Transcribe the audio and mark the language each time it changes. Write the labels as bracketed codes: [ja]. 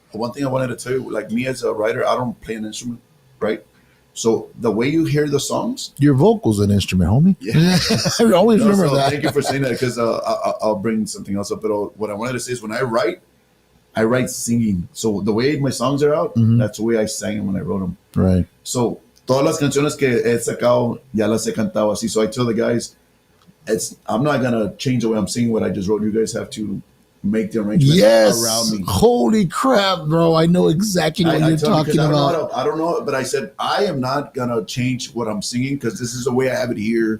[en] one thing I wanted to tell you, like me as a writer, I don't play an instrument, right? So the way you hear the songs, Your vocal's an instrument, homie. Yeah. I always remember so that. thank you for saying that, because I'll bring something else up. But what I wanted to say is, when I write singing. So the way my songs are out, that's the way I sang them when I wrote them. Right. [es] So todas las canciones que he sacado, ya las he cantado así. [en] So I tell the guys, I'm not gonna change the way I'm singing what I just wrote. You guys have to make the arrangement around me. Holy crap, bro! I know exactly what you're talking about. I don't know, but I said I am not gonna change what I'm singing, because this is the way I have it here.